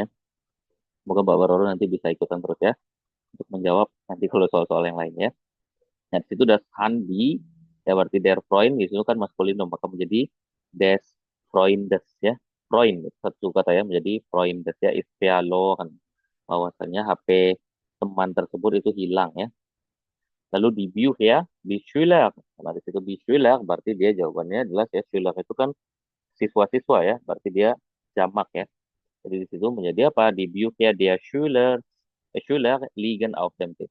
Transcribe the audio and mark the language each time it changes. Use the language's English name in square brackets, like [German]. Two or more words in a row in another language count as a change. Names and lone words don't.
[Indonesian] Semoga Mbak Baroro nanti bisa ikutan terus ya untuk menjawab nanti kalau soal-soal yang lainnya. Nah, di situ [German] das Handi, [Indonesian] ya berarti [German] der Freund, [Indonesian] di situ kan maskulinum, maka menjadi [German] des Freundes [Indonesian] ya. Freund, satu kata ya, menjadi Freundes ya, [German] ist verloren. [Indonesian] Bahwasanya HP teman tersebut itu hilang ya. Lalu di view ya, di Schüler. Nah, di situ di Schüler, berarti dia jawabannya jelas ya, Schüler itu kan siswa-siswa ya, berarti dia jamak ya. Jadi di situ menjadi apa? [German] Di view ya, dia Schüler, Schüler liegen auf dem Tisch.